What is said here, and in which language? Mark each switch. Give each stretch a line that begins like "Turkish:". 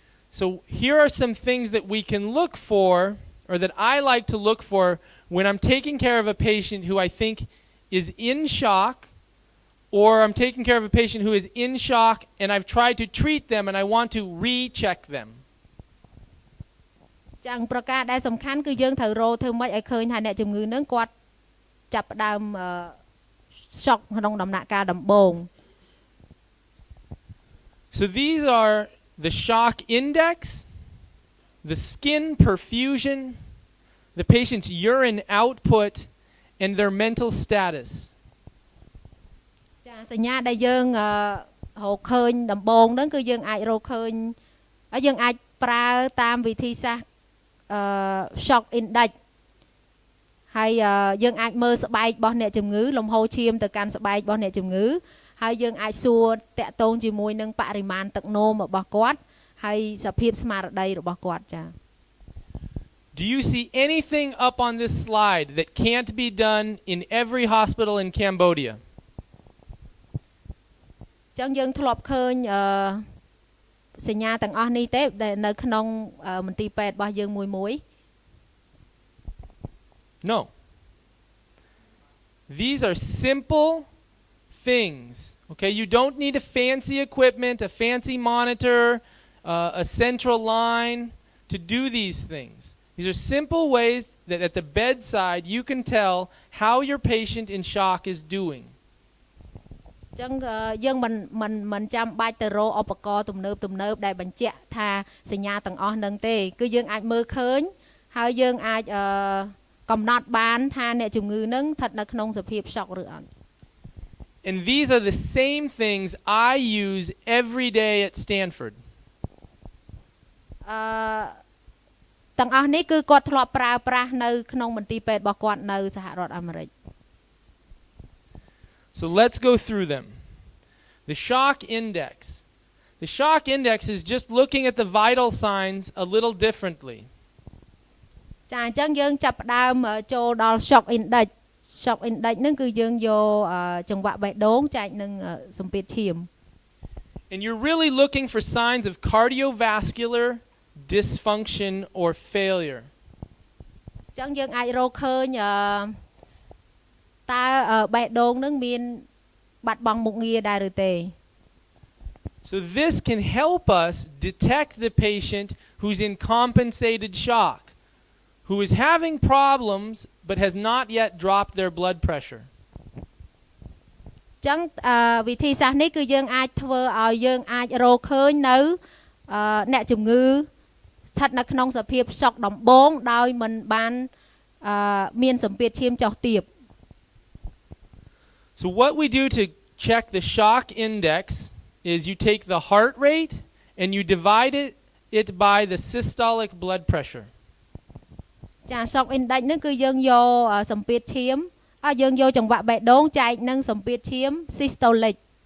English: So here are some things that we can look for, or that I like to look for when I'm taking care of a patient who I think is in shock, or I'm taking care of a patient who is in shock and I've tried to treat them and I want to recheck them.
Khmer: ចាំប្រការដែលសំខាន់គឺយើងត្រូវរកធ្វើម៉េចឲ្យឃើញថាអ្នកជំងឺនឹងគាត់ចាប់ផ្ដើម shock ក្នុងដំណាក់កាលដំបូង
English: So these are the shock index, the skin perfusion, the patient's urine output, and their mental status.
Khmer: ចាសញ្ញាដែលយើងរកឃើញដំបូងហ្នឹងគឺយើងអាចរកឃើញហើយយើងអាចប្រើតាមវិធីសាស្ត្រshock index ហើយយើងអាចមើលស្បែករបស់អ្នកជំងឺលំហូរឈាមទៅកាន់ស្បែករបស់អ្នកជំងឺហើយយើងអាចសួរតាក់ទងជាមួយនឹងបរិមាណទឹកនោមរបស់គាត់ហើយសភាពស្មារតីរបស់គាត់ចា៎
English: Do you see anything up on this slide that can't be done in every hospital in Cambodia?
Khmer: ចឹងយើងធ្លាប់ឃើញសញ្ញាទាំងអស់នេះទេដែលនៅក្នុងមន្ទីរពេទ្យរបស់យើងមួយ
English: No. These are simple things. Okay, you don't need a fancy equipment, a fancy monitor, a central line to do these things. These are simple ways that at the bedside you can tell how your patient in shock is doing.
Khmer: ចឹងយើងមិនចាំបាច់ទៅរកឧបករណ៍ទំនើបដែលបញ្ជាក់ថាសញ្ញាទាំងអស់នឹងទេគឺយើងអាចមើលឃើញហើយយើងអាចកំណត់បានថាអ្នកជំងឺនឹងស្ថិតនៅក្នុងសភាព shock ឬអត់
English: And these are the same things I use every day at Stanford.
Khmer: ទាំងអស់នេះគឺគាត់ធ្លាប់ប្រើប្រាស់នៅក្នុងមន្ទីរពេទ្យរបស់គាត់នៅសហរដ្ឋអាមេរិក
English: So let's go through them. The shock index. The shock index is just looking at the vital signs a little differently.
Khmer: ចាអញ្ចឹងយើងចាប់ផ្ដើមចូលដល់ shock index shock index ហ្នឹងគឺយើងយកចង្វាក់បេះដូងចែកនឹងសម្ពាធឈាម
English: And you're really looking for signs of cardiovascular dysfunction or failure.
Khmer: អញ្ចឹងយើងអាចរកឃើញតើបេះដូងនឹងមានបាត់បង់មុខងារដែរឬទេ
English: So this can help us detect the patient who's in compensated shock, who is having problems but has not yet dropped their blood pressure.
Khmer: ចឹងវិធីសាស្ត្រនេះគឺយើងអាចធ្វើឲ្យយើងអាចរកឃើញនៅអ្នកជំងឺស្ថិតនៅក្នុងសភាព shock ដំបូងដោយមិនបានមានសម្ពាធឈាមចុះទាប
English: So what we do to check the shock index is you take the heart rate and you divide it by the systolic blood pressure.
Khmer: ចា shock index ហ្នឹងគឺយើងយកសម្ពាធឈាមយើងយកចង្វាក់បេះដូងចែកនឹងសម្ពាធឈាម systolic.